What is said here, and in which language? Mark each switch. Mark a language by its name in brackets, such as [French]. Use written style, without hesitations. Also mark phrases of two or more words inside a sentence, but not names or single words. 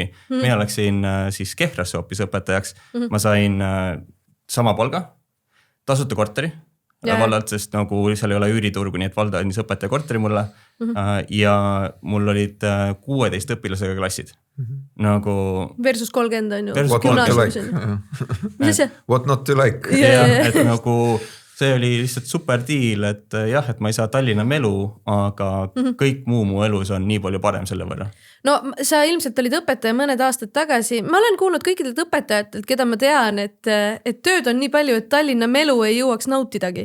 [Estonian] Mina läksin siis Kehrasse hoopis õpetajaks. Ma sain sama palga, tasuta korteri vallalt, sest nagu seal ei ole üüriturgu, nii et valda andis õpetaja korteri mulle. Ja mul olid 16 õpilasega klassid. Nagu versus 30 on ju. [English] What not to like. What not to like. [Estonian] Et nagu see oli lihtsalt [English] super deal, [Estonian] et jah, et ma ei saa Tallinna melu, aga kõik muu mu elus on nii palju parem selle võrra. No sa ilmselt olid õpetaja mõned aastad tagasi. Ma olen kuulnud kõikidelt õpetajatelt, keda ma tean, et tööd on nii palju, et Tallinna melu ei jõuaks nautidagi.